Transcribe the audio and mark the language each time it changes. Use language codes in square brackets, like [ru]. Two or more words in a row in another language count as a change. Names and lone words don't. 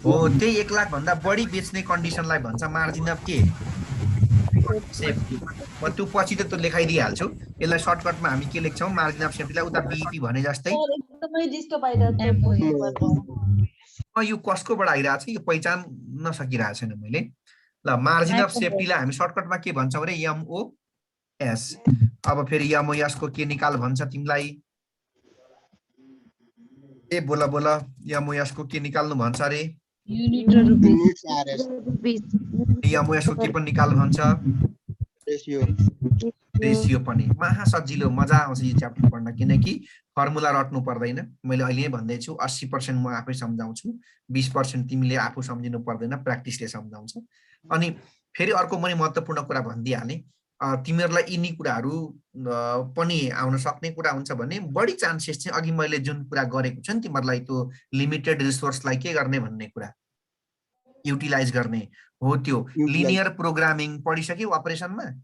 [ne] हो त्यही 1 लाख भन्दा बढी बेच्ने कन्डिसनलाई भन्छ [en] margin of [ne] के सेफ्टी म त्यो पछि त त्यो लेखाइदिइहाल्छु यसलाई सर्टकटमा हामी के लेख्छौँ [en] margin of safetyलाई [ne] उता बीईपी भने जस्तै एकदमै डिस्टर्ब आइरहेको छ यो कसकोबाट आइरहेको छ यो पहिचान नसकिरहेको छैन मैले ल [en] margin of safetyलाई [ne] हामी सर्टकटमा के भन्छौँ रे एमओएस अब फेरि एमओएस को के निकाल भन्छ तिमीलाई ए बोला बोला एमओएस को के निकाल्नु भन्छ रे [en] Unit or rupees. units RS [ne] एमओएस को के पनि निकाल भन्छ रेशियो रेशियो पनि महा सजिलो मजा आउँछ यो च्याप्टर पढ्न किनकि फर्मुला रट्नु पर्दैन मैले अहिले नै भन्दै छु 80% म आफै सम्झाउँछु 20% तिमीले आफू सम्झिनु पर्दैन प्र्याक्टिसले सम्झाउँछ अनि फेरि अर्को मैले महत्त्वपूर्ण कुरा भनिदिइहालेँ तिमीहरूलाई यिनी कुराहरू पनि आउन सक्ने कुरा हुन्छ भने बढी चान्सेस चाहिँ अघि मैले जुन कुरा गरेको छु नि तिमीहरूलाई त्यो [en] limited resourceलाई [ne] के गर्ने भन्ने कुरा युटिलाइज गर्ने हो त्यो [en] linear programming [ne] पढिसक्यौ अपरेसनमा